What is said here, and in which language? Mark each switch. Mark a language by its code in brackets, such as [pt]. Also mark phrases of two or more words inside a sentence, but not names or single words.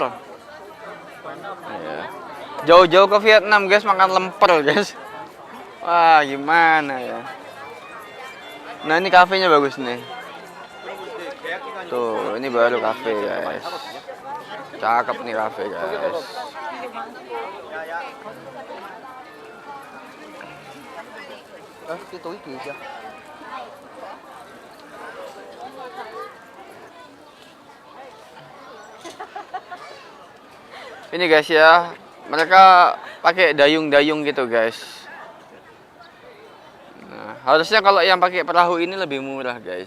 [id] Ya. Jauh-jauh ke Vietnam guys makan lemper guys. Wah gimana ya. Nah ini kafenya bagus nih. Tuh ini baru kafe guys. Cakep nih kafe guys. [vi] Cái túi kia chưa? [id] Ini guys ya, mereka pakai dayung-dayung gitu guys. Nah, harusnya kalau yang pakai perahu ini lebih murah guys.